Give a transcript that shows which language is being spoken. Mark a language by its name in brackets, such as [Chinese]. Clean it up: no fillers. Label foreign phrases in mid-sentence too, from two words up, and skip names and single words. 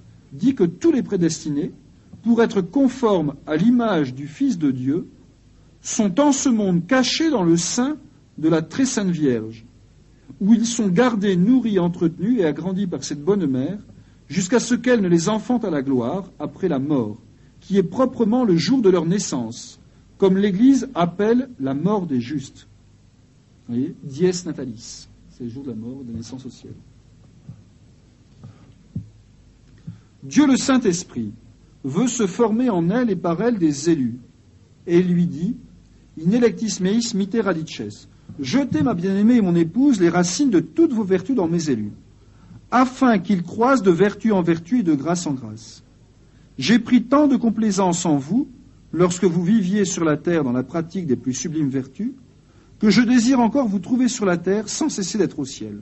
[French] beau, dit que tous les prédestinés, pour être conformes à l'image du Fils de Dieu, sont en ce monde cachés dans le sein de la très sainte Vierge, où ils sont gardés, nourris, entretenus et agrandis par cette bonne mère, jusqu'à ce qu'elle ne les enfante à la gloire après la mort, qui est proprement le jour de leur naissance, comme l'Église appelle la mort des justes. Vous voyez, [Latin] dies natalis, [French] c'est le jour de la mort, de la naissance au ciel. Dieu le Saint-Esprit veut se former en elle et par elle des élus, et lui dit « [Latin] In electis meis mite radices [French] » jetez, ma bien-aimée et mon épouse, les racines de toutes vos vertus dans mes élus, afin qu'ils croissent de vertu en vertu et de grâce en grâce. J'ai pris tant de complaisance en vous, lorsque vous viviez sur la terre dans la pratique des plus sublimes vertus, que je désire encore vous trouver sur la terre sans cesser d'être au ciel.